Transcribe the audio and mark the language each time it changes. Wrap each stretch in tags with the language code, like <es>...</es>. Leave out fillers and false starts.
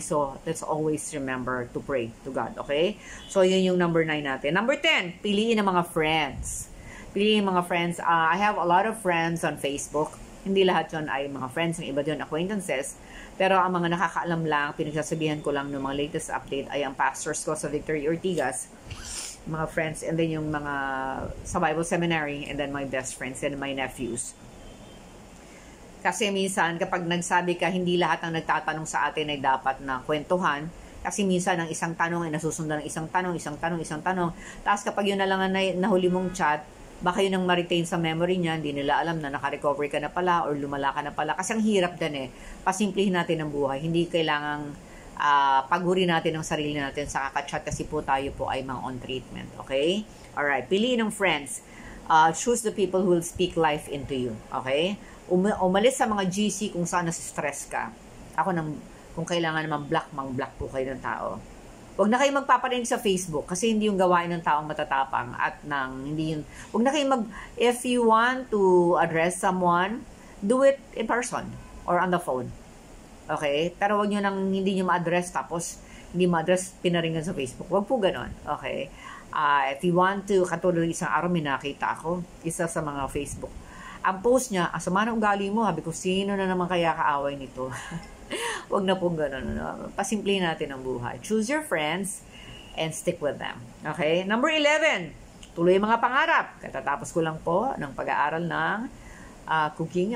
<en>So, let's always remember to pray to God.</en> <tl>Okay? So, yun yung number 9 natin. Number 10, piliin ang mga friends.</tl> <en>I have a lot of friends on Facebook.</en> <tl>Hindi lahat yun ay mga friends, yung iba yun acquaintances. Pero ang mga nakakaalam lang, pinagsasabihan ko lang ng mga latest update ay ang pastors ko sa Victory Ortigas, mga friends,</tl> <en>and then yung mga sa Bible Seminary, and then my best friends and my nephews.</en> <tl>Kasi minsan, kapag nagsabi ka, hindi lahat ng nagtatanong sa atin ay dapat na kwentuhan. Kasi minsan, ang isang tanong ay nasusundan ng isang tanong. Tapos kapag yun na lang ang nahuli mong chat, baka yun ang ma-retain sa memory niya, hindi nila alam na naka-recover ka na pala or lumala ka na pala. Kasi ang hirap din Pasimplihin natin ang buhay. Hindi kailangang Paguri natin ang sarili natin sa kakachat kasi po tayo po ay mga on treatment.</tl> <en>Okay? Alright.</en> <tl>Piliin ng friends.</tl> <en>Choose the people who will speak life into you. Okay?</en> <tl>Umalis sa mga GC kung saan nasi-stress ka. Ako kung kailangan naman block po kayo ng tao. Huwag na kayo magpaparinig sa Facebook kasi hindi yung gawain ng taong matatapang at huwag na kayo</tl> <en>if you want to address someone, do it in person or on the phone.</en> <tl>Okay? Pero huwag nyo hindi nyo ma-address tapos hindi ma-address pinaringan sa Facebook. Huwag po ganon. Okay?</tl> <en>If you want to,</en> <tl>katulad isang araw may nakita ako, isa sa mga Facebook. Ang post niya, asama na ugali mo, sabi ko, sino na naman kaya kaaway nito? Huwag na pong gano'n. Pasimple natin ang buhay.</tl> <en>Choose your friends and stick with them.</en> <tl>Okay? Number 11, tuloy mga pangarap. Katatapos ko lang po ng pag-aaral ng cooking.</tl>